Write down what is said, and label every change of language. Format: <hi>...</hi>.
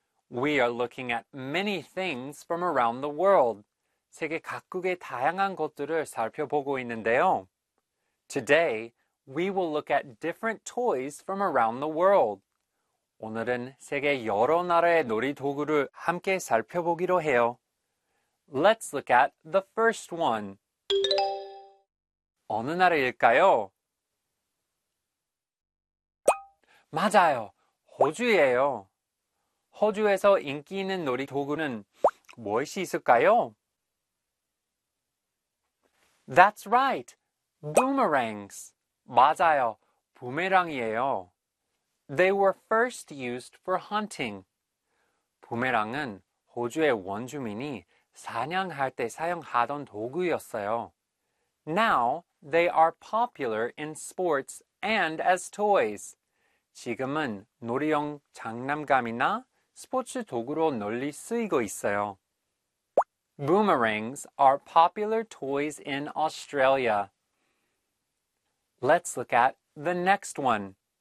<en>We are looking at many things from around the world.</en> <ko>세계 각국의 다양한 것들을 살펴보고 있는데요.</ko> <en>Today, we will look at different toys from around the world.</en> <ko>오늘은 세계 여러 나라의 놀이 도구를 함께 살펴보기로 해요.</ko> <en>Let's look at the first one.</en> <ko>어느 나라일까요? 맞아요. 호주예요. 호주에서 인기 있는 놀이 도구는 무엇이 있을까요?</ko> <en>That's right. Boomerangs.</en> <ko>맞아요. 부메랑이에요.</ko> <en>They were first used for hunting.</en> <ko>부메랑은 호주의 원주민이 사냥할 때 사용하던 도구였어요.</ko> <en>Now they are popular in sports and as toys.</en> <ko>지금은 놀이용 장난감이나 스포츠 도구로 널리 쓰이고 있어요.</ko> <en>Boomerangs are popular toys in Australia. Let's look at the next one.</en>